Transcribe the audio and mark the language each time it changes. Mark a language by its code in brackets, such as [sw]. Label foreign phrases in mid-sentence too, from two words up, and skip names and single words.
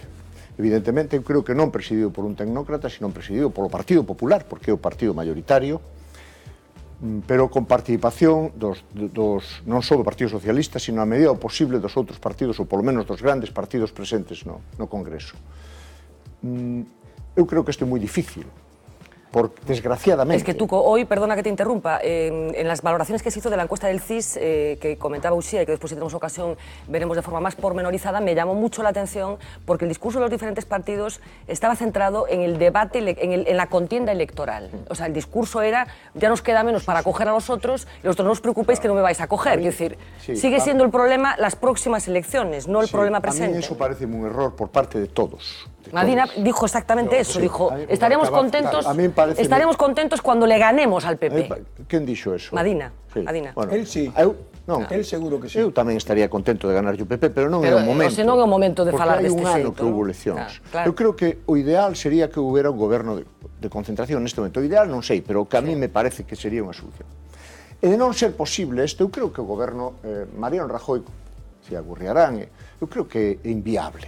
[gl] Evidentemente, eu creo que non presidido por un tecnócrata, sino presidido polo Partido Popular, porque é o partido mayoritario, pero con participación non só do Partido Socialista, sino a medida do posible dos outros partidos, ou polo menos dos grandes partidos presentes no Congreso. Eu creo que isto é moi difícil, porque desgraciadamente... [es] Es que Tuco, hoy, perdona que te interrumpa, en las valoraciones que se hizo de la encuesta del CIS, que comentaba Uxía y que después si tenemos ocasión veremos de forma más pormenorizada, me llamó mucho la atención porque el discurso de los diferentes partidos estaba centrado en el debate, en la contienda electoral. O sea, el discurso era, ya nos queda menos para coger a los otros, y vosotros no os preocupéis que no me vais a coger. Es decir, sigue siendo el problema las próximas elecciones, no el problema presente. A mí eso parece un error por parte de todos. Madina dijo exactamente eso, dijo, estaremos contentos cuando le ganemos al PP. ¿Quién dijo eso? Madina. Bueno, él sí, él seguro que sí. [gl] Eu tamén estaría contento de ganar o PP, pero non é o momento. Non é o momento de falar deste xeito. Porque hai un ano que houve eleccións. Eu creo que o ideal sería que houbera un goberno de concentración neste momento. O ideal non sei, pero que [es] a mí me parece [gl] que sería unha solución. E de non ser posible isto, eu creo que o goberno, Mariano Rajoy, se agurriarán, eu creo que é inviable.